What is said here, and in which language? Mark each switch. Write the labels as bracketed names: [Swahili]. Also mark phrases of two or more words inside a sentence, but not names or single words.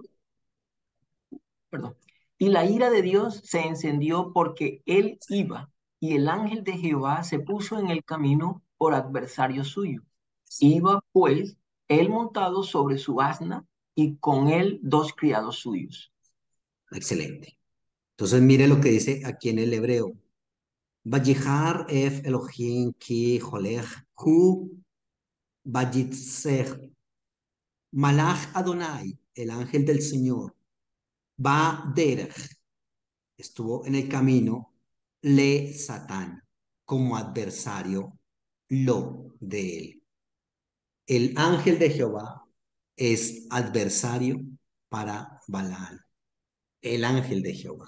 [Spanish] perdón, y la ira de Dios se encendió porque él iba, y el ángel de Jehová se puso en el camino por adversario suyo. Iba pues él montado sobre su asna y con él dos criados suyos. Excelente. Entonces mire lo que dice aquí en el hebreo. [Hebrew] ויחר אף אלהים כי הולך הוא ויתיצב. מלאך יהוה, [Spanish] el ángel del Señor, va derech, estuvo en el camino, [Hebrew] לשטן, [Spanish] como adversario, lo de él. El ángel de Jehová es adversario para Balaam, el ángel de Jehová.